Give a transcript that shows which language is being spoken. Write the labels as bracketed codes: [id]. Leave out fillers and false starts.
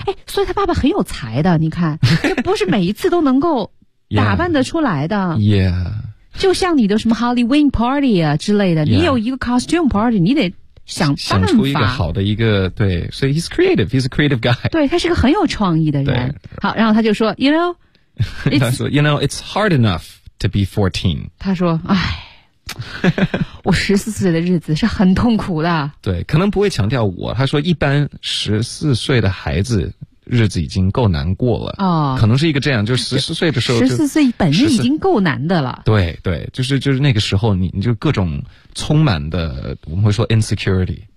[zh] 哎，所以他爸爸很有才的，你看，这不是每一次都能够打扮得出来的。 Yeah. 就像你的什么 Halloween party 啊之类的，你有一个 costume party， 你得想办法想出一个好的一个，对，所以 [en] he's creative， he's a creative guy， [zh] 对，他是个很有创意的人。好，然后他就说 you know， [en] 他说 you know it's hard enough to be 14， [zh] 他说哎，我14岁的日子是很痛苦的。对，可能不会强调我，他说一般14岁的孩子日子已经够难过了。哦，可能是一个这样，就是14岁的时候， 14岁本身已经够难的了。对对，就是那个时候你就各种充满的，我们会说 insecurity，